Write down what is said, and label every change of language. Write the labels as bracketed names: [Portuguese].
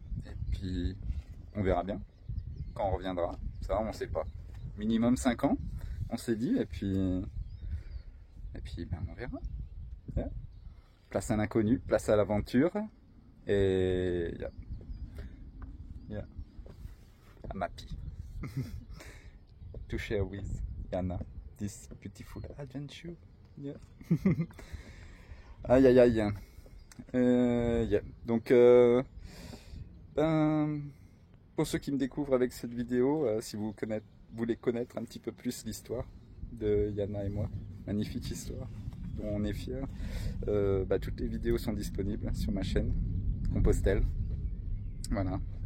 [French] Et puis, on verra bien quand on reviendra. Ça, on sait pas. Minimum 5 ans, on s'est dit. Et puis ben, on verra. Yeah. Place à l'inconnu, place à l'aventure. Et yeah. [English] I'm happy to share with Yana this beautiful adventure. Yeah. Aïe aïe aïe. Yeah. [French] Donc, ben, pour ceux qui me découvrent avec cette vidéo, si vous voulez connaître un petit peu plus l'histoire de Yana et moi, magnifique histoire dont on est fiers, bah, toutes les vidéos sont disponibles sur ma chaîne Compostelle. Voilà.